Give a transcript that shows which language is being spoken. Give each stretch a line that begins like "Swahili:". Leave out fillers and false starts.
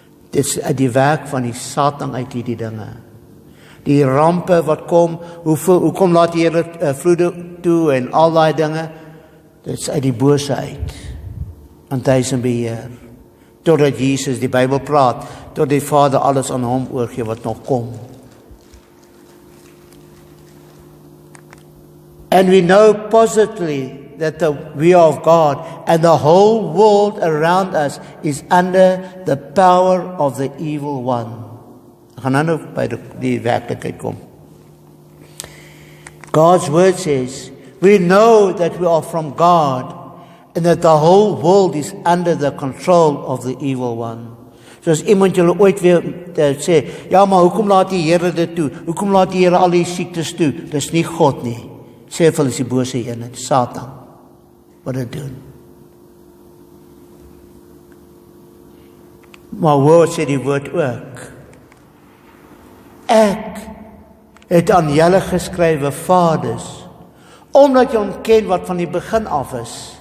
Afrikaans: Dit is uit die werk van die Satan uit hierdie dinge. Die rampe wat kom, hoekom laat die Here vloede toe en al daai dinge? Dit is uit die bose uit. Want hy is in beheer. Totdat Jesus, die Bybel praat, tot die Vader alles aan hom oorgee wat nog kom.
English: And we know positively that we are of God and the whole world around us is under the power of the evil one.
Afrikaans: Ek gaan nou by die werklikheid kom.
English: God's word says, we know that we are from God and that the whole world is under the control of the evil one.
Afrikaans: So as iemand julle ooit weer sê, ja, maar hoekom laat die Here dit toe? Hoekom laat die Here al die siektes toe? Dis nie God nie. Sê vir hulle is die bose een, die Satan, wat dit doen. Maar woord sê die woord ook. Ek het aan julle geskrywe, vaders, omdat julle hom ken wat van die begin af is.